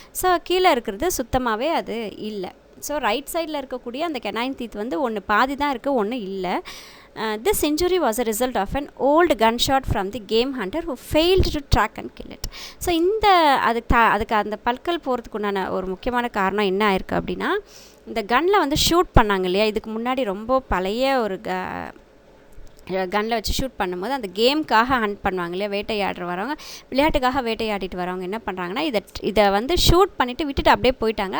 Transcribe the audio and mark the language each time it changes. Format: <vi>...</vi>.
<ta>So கீழே இருக்கிறது சுத்தமாகவே அது இல்லை. ஸோ ரைட் சைடில் இருக்கக்கூடிய அந்த கெனைன் டீத் வந்து ஒன்று பாதி தான் இருக்குது, ஒன்று இல்லை.</ta> <en>This injury was a result of an old gunshot from the game hunter who failed to track and kill it.</en> <ta>So அதுக்கு அந்த பற்கள் போகிறதுக்குண்டான ஒரு முக்கியமான காரணம் என்ன ஆயிருக்கு அப்படின்னா, இந்த கன்னில் வந்து ஷூட் பண்ணாங்க இல்லையா, இதுக்கு முன்னாடி ரொம்ப பழைய ஒரு கன்னில் வச்சு ஷூட் பண்ணும்போது அந்த கேமுக்காக ஹண்ட் பண்ணுவாங்க இல்லையா, வேட்டையாடுற வரவங்க, விளையாட்டுக்காக வேட்டையாடிட்டு வரவங்க என்ன பண்ணுறாங்கன்னா இதை வந்து ஷூட் பண்ணிவிட்டு விட்டுட்டு அப்படியே போயிட்டாங்க.</ta>